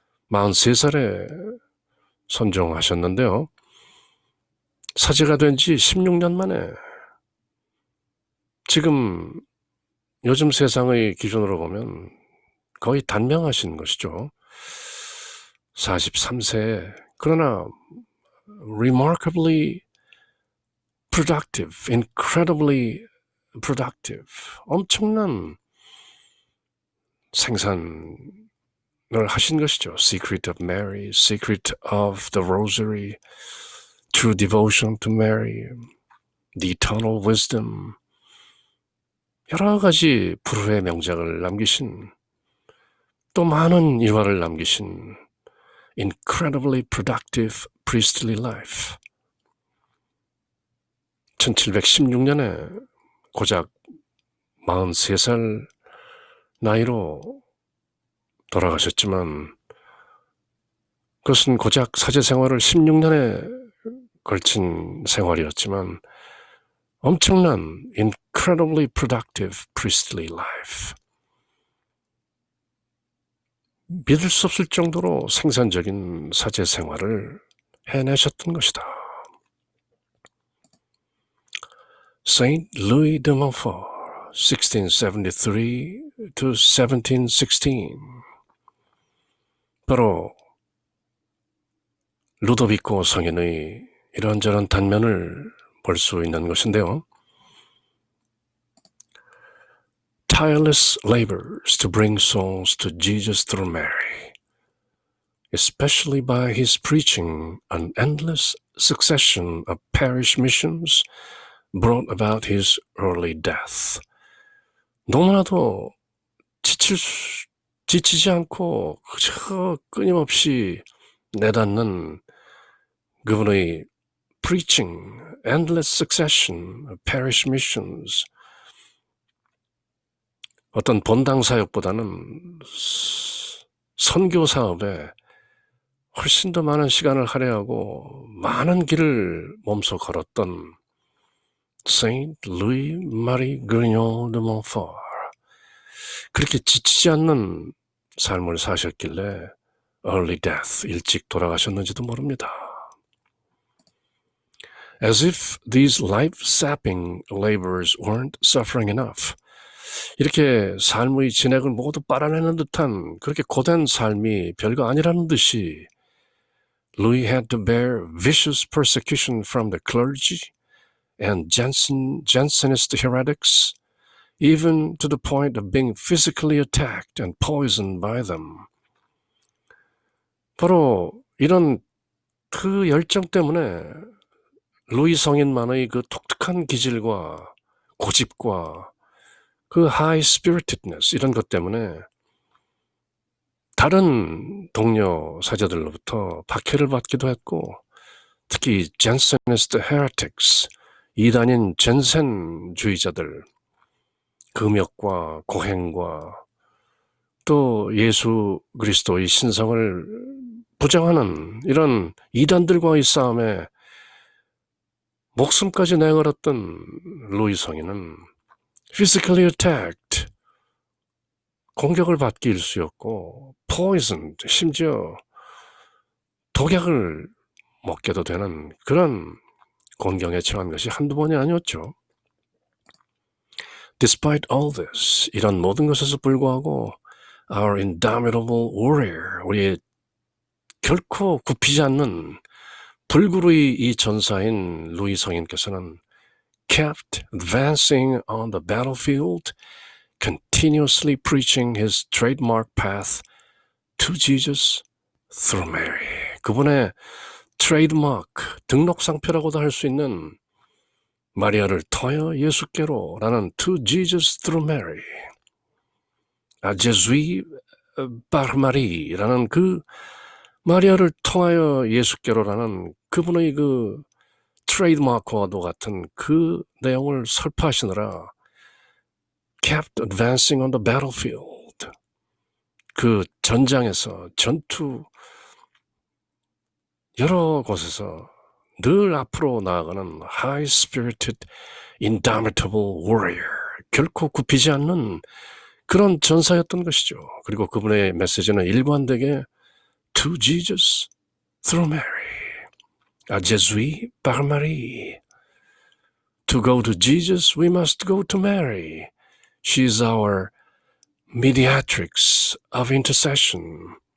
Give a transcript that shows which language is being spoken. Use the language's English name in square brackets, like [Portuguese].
[Korean] 43살에 선종하셨는데요. 사제가 된 지 16년 만에 지금 요즘 세상의 기준으로 보면 거의 단명하신 것이죠. 43세에 그러나 [English] remarkably productive, incredibly productive, [Korean] 엄청난 생산을 하신 것이죠. [English] Secret of Mary, Secret of the Rosary, True Devotion to Mary, The Eternal Wisdom, [Korean] 여러 가지 불후의 명작을 남기신 또 많은 일화를 남기신 [English] Incredibly Productive Priestly Life. [Korean] 1716년에 고작 43살 나이로 돌아가셨지만 그것은 고작 사제 생활을 16년에 걸친 생활이었지만 엄청난 [English] incredibly productive priestly life. [Korean] 믿을 수 없을 정도로 생산적인 사제 생활을 해내셨던 것이다. [English] Saint Louis de Montfort, 1673 to 1716. [Korean] 바로 루도비코 성인의 이런저런 단면을 볼 수 있는 것인데요. [English] Tireless labors to bring souls to Jesus through Mary, especially by his preaching an endless succession of parish missions brought about his early death. [Korean] 너무나도 지치지 않고 그저 끊임없이 내닫는 그분의 [English] preaching, endless succession of parish missions. [Korean] 어떤 본당 사역보다는 선교 사업에 훨씬 더 많은 시간을 할애하고 많은 길을 몸소 걸었던 Saint Louis Marie Grignon de Montfort. 그렇게 지치지 않는 삶을 사셨길래 [English] early death, [Korean] 일찍 돌아가셨는지도 모릅니다. [English] As if these life-sapping labors weren't suffering enough. [Korean] 이렇게 삶의 진액을 모두 빨아내는 듯한 그렇게 고된 삶이 별거 아니라는 듯이 [English] Louis had to bear vicious persecution from the clergy and Jansenist heretics, even to the point of being physically attacked and poisoned by them. [Korean] 바로 이런 그 열정 때문에 루이 성인만의 그 독특한 기질과 고집과 그 [English] high spiritedness [Korean] 이런 것 때문에 다른 동료 사제들로부터 박해를 받기도 했고 특히 [English] Jansenist heretics, [Korean] 이단인 젠센주의자들, 금욕과 고행과 또 예수 그리스도의 신성을 부정하는 이런 이단들과의 싸움에 목숨까지 내걸었던 루이 성인은 [English] physically attacked, [Korean] 공격을 받기 일쑤였고 [English] poisoned, [Korean] 심지어 독약을 먹게도 되는 그런 곤경에 처한 것이 한두 번이 아니었죠. [English] Despite all this, [Korean] 이런 모든 것에서 불구하고 [English] our indomitable warrior, [Korean] 우리의 결코 굽히지 않는 불구의 이 전사인 루이 성인께서는 [English] kept advancing on the battlefield, continuously preaching his trademark path to Jesus through Mary. [Korean] 그분의 트레이드마크, 등록상표라고도 할 수 있는 마리아를 통하여 예수께로라는 [English] to Jesus through Mary, [Korean] 제수이 [French] par Marie [Korean] 라는 그 마리아를 통하여 예수께로라는 그분의 그 트레이드마크와도 같은 그 내용을 설파하시느라 [English] kept advancing on the battlefield, [Korean] 그 전장에서 전투 여러 곳에서 늘 앞으로 나아가는 [English] high-spirited, indomitable warrior, [Korean] 결코 굽히지 않는 그런 전사였던 것이죠. 그리고 그분의 메시지는 일관되게 [English] To Jesus through Mary, [French] à Jésus par Marie. [English] To go to Jesus, we must go to Mary. She is our mediatrix of intercession.